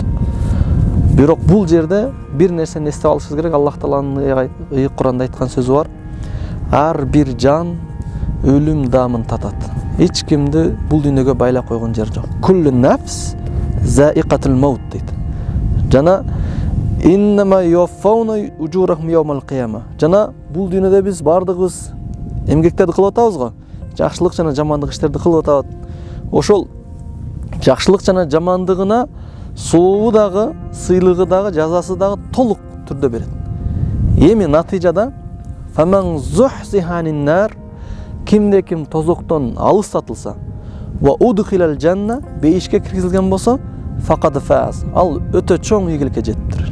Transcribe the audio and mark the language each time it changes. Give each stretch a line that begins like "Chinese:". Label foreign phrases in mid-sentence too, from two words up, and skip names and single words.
Kyrgyz: Бирок бул жерде бир нерсени эстеп алышыбыз керек. Аллах Тааланын Кур'анда айткан сөзү бар. Ар бир жан өлүм дамын татат. Эч кимди бул дүйнөгө байлап койгон жер жок.
Arabic: كل نفس ذائقة الموت дейт. Жана إنما توفون أجوركم يوم القيامة.
Kyrgyz: Жана бул дүйнөдө биз бардыгыбыз эмгектерди кылып атабыз го. Жакшылык жана жамандык иштерди кылып атабыз. Ошол жакшылык жана жамандыгына сообу дагы, сыйлыгы дагы, жазасы дагы толук түрдө берет. Эми натыйжада
Arabic: فمن زحزح عن النار,
Kyrgyz: кимде ким тозоктон алыстатылса,
Arabic: وأدخل الجنة,
Kyrgyz: бейишке киргизилген болсо,
Arabic: فقد فاز,
Kyrgyz: ал өтө чоң ийгиликке жетиптир.